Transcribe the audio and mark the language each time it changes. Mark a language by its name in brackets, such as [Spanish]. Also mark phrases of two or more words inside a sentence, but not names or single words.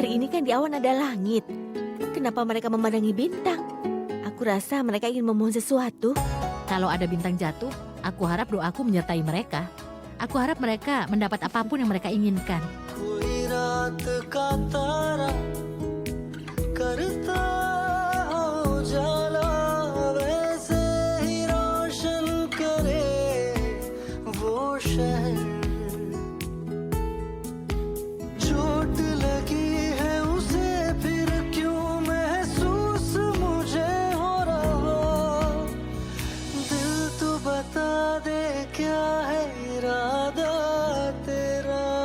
[Indonesian] kan di awan ada langit. Kenapa mereka memandangi bintang? Aku rasa mereka ingin memohon sesuatu. Kalau ada bintang jatuh, aku harap doaku menyertai mereka. Aku harap mereka mendapat apapun yang mereka inginkan. [Hindi] कोई रात का तारा करता हो जाला वैसे ही रोशन करे वो शहर चोट लगी है उसे फिर क्यों महसूस मुझे हो रहा दिल तो बता दे क्या है इरादा तेरा